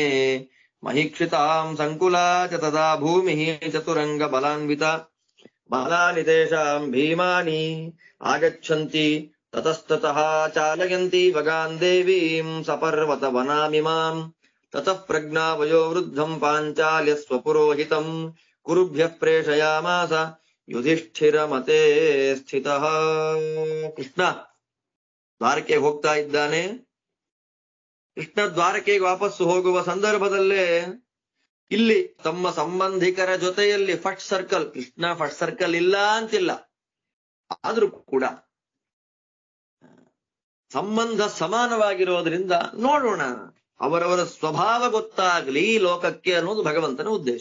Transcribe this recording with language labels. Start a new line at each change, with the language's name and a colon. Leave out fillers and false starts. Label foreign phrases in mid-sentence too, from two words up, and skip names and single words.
Sanskrit: ಮಹೀಕ್ಷಿತಾಂ ಸಂಕುಲಾ ಚ ತದಾ ಭೂಮಿಃ ಚತುರಂಗ ಬಲಾನ್ವಿತ ಬಲಾನಿ ತೇಷಾಂ ಭೀಮಾನಿ ಆಗಚ್ಚಂತಿ ತತಸ್ತತಃ ಚಾಲಯಂತಿ ವಗಾನ್ ದೇವೀಂ ಸಪರ್ವತ ವನಾಮಿಮಾಂ ತತಃ ಪ್ರಜ್ಞಾ ವಯೋವೃದ್ಧಂ ಪಾಂಚಾಲ್ಯ ಸ್ವಪುರೋಹಿತಂ ಕುರುಭ್ಯಃ ಪ್ರೇಷಯಾಮಾಸ ಯುಧಿಷ್ಠಿರ ಮತೆ ಸ್ಥಿತಃ.
Kannada: ಕೃಷ್ಣ ದ್ವಾರಕೆಗೆ ಹೋಗ್ತಾ ಇದ್ದಾನೆ. ಕೃಷ್ಣ ದ್ವಾರಕೆಗೆ ವಾಪಸ್ಸು ಹೋಗುವ ಸಂದರ್ಭದಲ್ಲೇ ಇಲ್ಲಿ ತಮ್ಮ ಸಂಬಂಧಿಕರ ಜೊತೆಯಲ್ಲಿ
English: fat circle,
Kannada: ಕೃಷ್ಣ
English: fat circle
Kannada: ಇಲ್ಲ ಅಂತಿಲ್ಲ, ಆದ್ರೂ ಕೂಡ ಸಂಬಂಧ ಸಮಾನವಾಗಿರೋದ್ರಿಂದ ನೋಡೋಣ, ಅವರವರ ಸ್ವಭಾವ ಗೊತ್ತಾಗ್ಲಿ ಲೋಕಕ್ಕೆ ಅನ್ನೋದು ಭಗವಂತನ ಉದ್ದೇಶ.